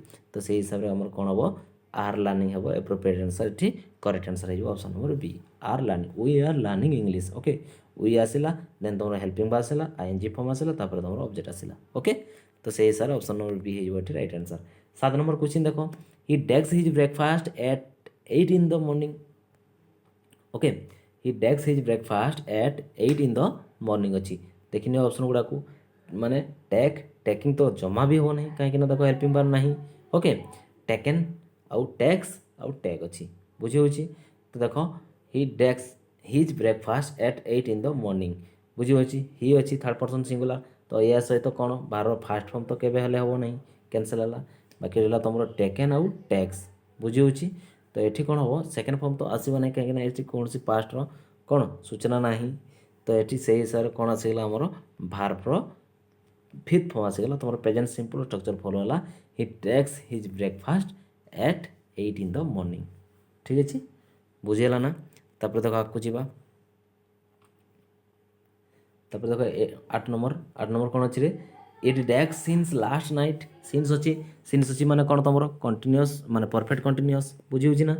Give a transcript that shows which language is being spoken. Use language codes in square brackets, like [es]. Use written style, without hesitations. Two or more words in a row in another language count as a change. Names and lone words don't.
[or] ତ ସେଇ ହିସାବରେ ଆମର କ'ଣ ହେବ, [en] are learning [or] ହେବ [en] appropriate answer. [or] ଏଠି [en] correct answer [or] ହେଇଯିବ [en] option number B, are learning, we are learning English. [or] ଓକେ, ୱି ଆସିଲା, ଦେନ୍ ତୁମର [en] helping verb [or] ଆସିଲା, [en] ING form [or] ଆସିଲା, ତାପରେ ତୁମର ଅବଜେକ୍ଟ ଆସିଲା। ଓକେ, ତ ସେଇ ହିସାବରେ [en] option number B [or] ହେଇଯିବ ଏଠି [en] right answer. 7 [or] ନମ୍ବର କ୍ୱେଶ୍ଚିନ୍ ଦେଖ, [en] he takes his breakfast at 8 in the morning। ଓକେ, he takes his breakfast at 8 in the morning ଅଛି। [or] ଦେଖିନିଅ ଅପସନ୍ ଗୁଡ଼ାକୁ, ମାନେ ଟେକିଂ ତ ଜମା ବି ହେବ ନାହିଁ, କାହିଁକିନା ଦେଖ [en] helping verb [or] ନାହିଁ। ଓକେ, ଟେକେନ୍ ଆଉ ଟେକ୍ସ ଆଉ ଟେକ୍ ଅଛି, ବୁଝି ହେଉଛି? ତ ଦେଖ [en] he takes his breakfast at 8 in the morning, [or] ବୁଝି ହେଉଛି? ହି ଅଛି [en] third person singular, [or] ତ ଏହା ସହିତ କ'ଣ ଭାର୍ବର [en] first form [or] ତ କେବେ ହେଲେ ହେବ ନାହିଁ, କ୍ୟାନସଲ୍ ହେଲା। ବାକି ରହିଲା ତୁମର ଟେକେନ୍ ଆଉ ଟେକ୍ସ, ବୁଝି ହେଉଛି? ତ ଏଠି କ'ଣ ହେବ, [en] second form [or] ତ ଆସିବ ନାହିଁ, କାହିଁକିନା ଏଠି କୌଣସି ପାଷ୍ଟର କ'ଣ ସୂଚନା ନାହିଁ। ତ ଏଠି ସେଇ ହିସାବରେ କ'ଣ ଆସିଗଲା, ଆମର ଭାର୍ବର [en] fifth form [or] ଆସିଗଲା, ତୁମର [en] present simple structure follow [or] ହେଲା, [en] he takes his breakfast at 8 in the morning. [or] ଠିକ୍ ଅଛି, ବୁଝିହେଲା ନା? ତାପରେ ଦେଖ ଆଗକୁ ଯିବା, ତାପରେ ଦେଖ 8 ନମ୍ବର କ'ଣ ଅଛି ରେ, [en] it takes since last night, [or] ସିନ୍ସ ଅଛି ମାନେ କ'ଣ ତୁମର କଣ୍ଟିନ୍ୟୁଅସ୍ ମାନେ [en] perfect continuous, [or] ବୁଝି ହେଉଛି ନା?